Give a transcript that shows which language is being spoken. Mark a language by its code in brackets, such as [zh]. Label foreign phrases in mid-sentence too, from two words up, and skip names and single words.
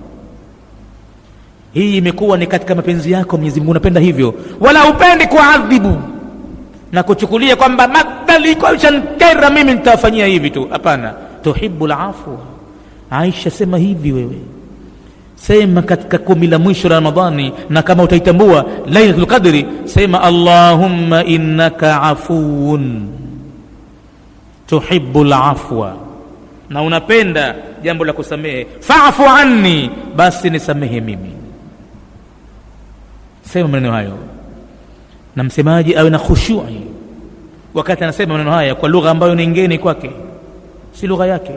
[sw] Hii imekuwa ni katika mapenzi yako Mwenyezi Mungu, unapenda hivyo, wala upendi kuadhibu na kuchukulia kwamba madhali kwa shankera mimi nitafanyia hivi tu. Hapana, [ar] تحب العفو. [sw] Aisha, sema hivi wewe, sema katika 10 la mwisho la Ramadhani, na kama utaitambua Lailatul Qadri, sema [ar] اللهم إنك عفو تحب العفو, [sw] na unapenda jambo la kusamehe, [ar] فاعف عني, [sw] basi nisamehe mimi. Sema maneno hayo, na msemaji awe na khushu'i wakati anasema maneno haya, kwa lugha ambayo ni ngeni kwake, si lugha yake.